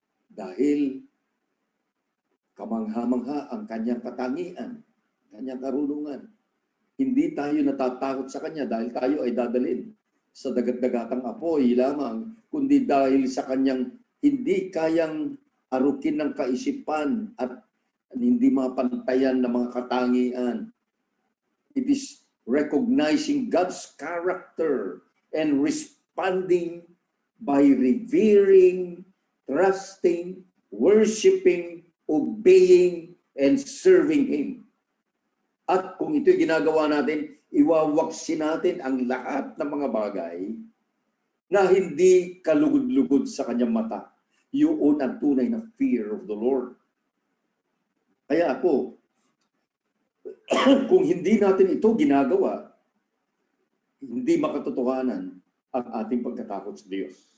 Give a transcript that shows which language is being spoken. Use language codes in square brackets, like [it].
[tl] Dahil kamangha-mangha ang Kanyang katangian, Kanyang karunungan. Hindi tayo natatakot sa Kanya dahil tayo ay dadalhin sa dagat-dagatang apoy lamang, kundi dahil sa Kanyang hindi kayang arukin ng kaisipan at hindi mapantayan ng mga katangian. [en] It is recognizing God's character and responding by revering, trusting, worshiping, obeying, and serving Him. [tl] At kung ito'y ginagawa natin, iwawaksin natin ang lahat ng mga bagay na hindi kalugod-lugod sa kanyang mata. Yun ang tunay na fear of the Lord. Kaya ako, kung hindi natin ito ginagawa, hindi makatotohanan ang ating pagkatakot sa Diyos.